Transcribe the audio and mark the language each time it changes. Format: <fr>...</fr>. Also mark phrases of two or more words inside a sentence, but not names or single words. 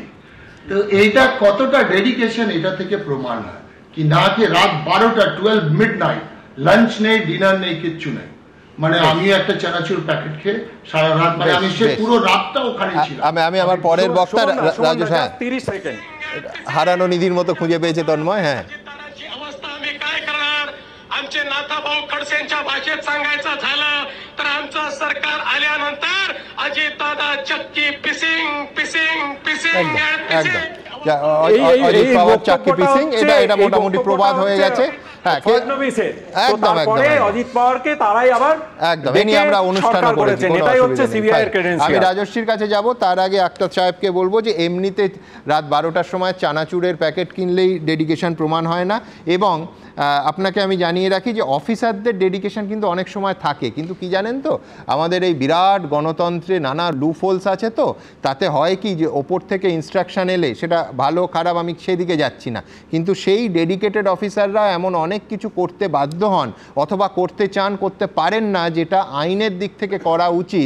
<bn>তো এইটা কতটা ডেডিকেশন এটা থেকে প্রমাণ হয় কি না, কি রাত 12টা 12 মিডনাইট, লাঞ্চ নেই, ডিনার নেই, কিচ্ছু নেই। মানে আমি একটা চানাচুর প্যাকেট খেয়ে সারা রাত, মানে আমি সে পুরো রাতটা ওখানে ছিলাম। আমি আমার পরের বক্তা রাজেশ, হ্যাঁ, 30 সেকেন্ড হারানো নিধির মতো খুঁজে পেয়েছে তন্ময়। হ্যাঁ,</bn> <mr>आमचे नाथाभाऊ खडसेंच्या भाषेत सांगायचं झालं तर आमचं सरकार आल्यानंतर अजितदादा चक्की पिसिंग पिसिंग पिसिंग चक्की पिसिंग,</mr> <bn>এটা মোটামুটি প্রবাদ হয়ে গেছে। ফডনবিসের, তো তারপরে অজিত পাওয়ারকে তারাই আবার একদম এই নিয়ে আমরা অনুষ্ঠান করেছেন। এটাই হচ্ছে সিবিআই এর ক্রেডেনশিয়াল। আমি রাজশ্রীর কাছে যাব, তার আগে আক্তার সাহেবকে বলবো যে এমনিতে রাত 12টার সময় চানাচুরের প্যাকেট কিনলেই ডেডিকেশন প্রমাণ হয় না, এবং আপনাকে আমি জানিয়ে রাখি যে অফিসারদের ডেডিকেশন কিন্তু অনেক সময় থাকে, কিন্তু কি জানেন তো আমাদের এই বিরাট গণতন্ত্রে নানা লুফোলস আছে, তো তাতে হয় কি যে ওপর থেকে ইনস্ট্রাকশন এলে, সেটা ভালো খারাপ আমি সেদিকে যাচ্ছি না, কিন্তু সেই ডেডিকেটেড অফিসাররা এমন অনেক কিছু করতে বাধ্য হন অথবা করতে চান, করতে পারেন না, যেটা আইনের দিক থেকে করা উচিত।</bn>